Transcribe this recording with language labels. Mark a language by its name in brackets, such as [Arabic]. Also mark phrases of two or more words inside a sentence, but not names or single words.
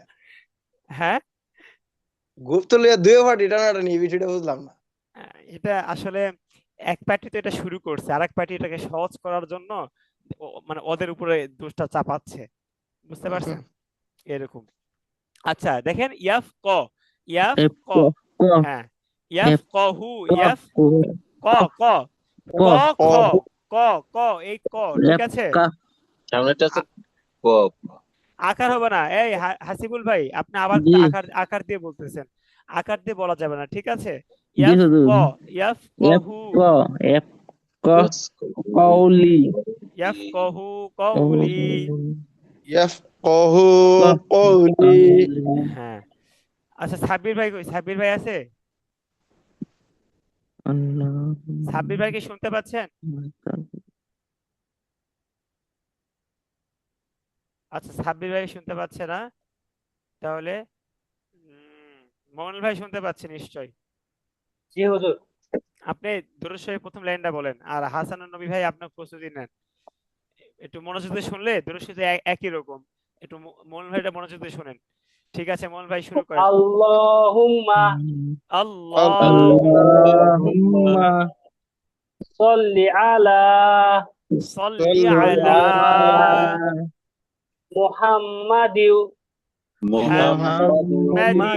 [Bangla] হ্যাঁ গুপ্তলিয়া দুইও পার্টি টানাটানি এই বিষয়টা বুঝলাম না। এটা আসলে এক পার্টি তো এটা শুরু করছে আর এক পার্টি এটাকে সহজ করার জন্য মানে ওদের উপরে দোষটা চাপাচ্ছে বুঝতে পারছেন এরকম আচ্ছা দেখেন ইয়াফ ইয়াফ এফ ক ক ক হ্যাঁ ইয়াফ এফ হু ক ইয়াফ ক ক ক ক খ ক ক ক এই ক ঠিক এফ আছে কা সামনেটা আছে ক আকার হবে না এই হাসিবুল ভাই আপনি আবার জি আকার আকার দিয়ে বলতেছেন আকার দিয়ে বলা যাবে না ঠিক আছে জি ইয়াফ হুজুর ক ইয়াফ এফ হু ক এফ ক ইয়াস কৌলি ইয়াফ হু কওলি ইয়াফকাহু ক কওলি। কৌলি হ্যাঁ আচ্ছা সাব্বির ভাই কই সাব্বির ভাই আছে আল্লাহ সাব্বির ভাই কি শুনতে পাচ্ছেন আচ্ছা সাব্বির ভাই শুনতে পাচ্ছে না তাহলে মনিল ভাই শুনতে পাচ্ছে নিশ্চয়ই জি হুজুর। আপনি দুরূদ শরীফ প্রথম লাইনটা বলেন আর হাসানুন নবী ভাই আপনার প্রস্তুতি নেন একটু মনোযোগ দিয়ে শুনলে দুরূদ শরীফ একই রকম একটু মনিল ভাইটা মনোযোগ দিয়ে শুনেন ঠিক আছে মনিল ভাই শুরু করেন [Arabic] আল্লাহুম্মা আল্লাহ আল্লাহুম্মা صل على صل على মুহাম্মাদিউ মুহাম্মাদিন